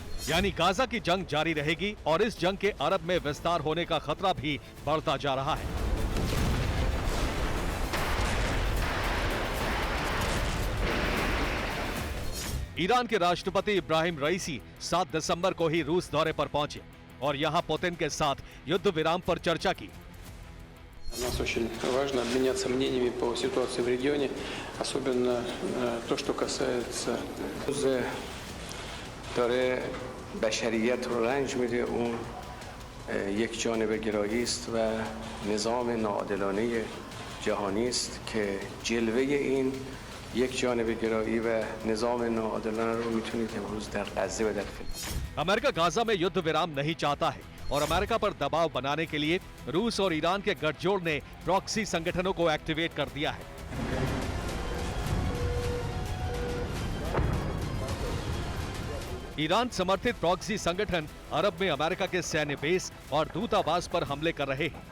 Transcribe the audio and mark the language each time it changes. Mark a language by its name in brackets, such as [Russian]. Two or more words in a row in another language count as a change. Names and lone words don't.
[Hindi] यानी गाजा की जंग जारी रहेगी और इस जंग के अरब में विस्तार होने का खतरा भी बढ़ता जा रहा है। ईरान के राष्ट्रपति इब्राहिम रईसी 7 दिसंबर को ही रूस दौरे पर पहुंचे और यहां पुतिन के साथ युद्ध विराम पर चर्चा की। [Russian] Нас очень важно обменяться мнениями по ситуации в регионе, особенно то, что касается [Persian] داره بشریت رو رنج میده. اون یک جانبه گرایی است و نظام ناعادلانه جهانی است که جلوه این یک جانبه گرایی و نظام ناعادلانه رو میتونید امروز در غزه و در فلسطین. [Hindi] अमेरिका गाजा में युद्ध विराम नहीं चाहता है और अमेरिका पर दबाव बनाने के लिए रूस और ईरान के गठजोड़ ने प्रॉक्सी संगठनों को एक्टिवेट कर दिया है। ईरान समर्थित प्रॉक्सी संगठन अरब में अमेरिका के सैन्य बेस और दूतावास पर हमले कर रहे हैं।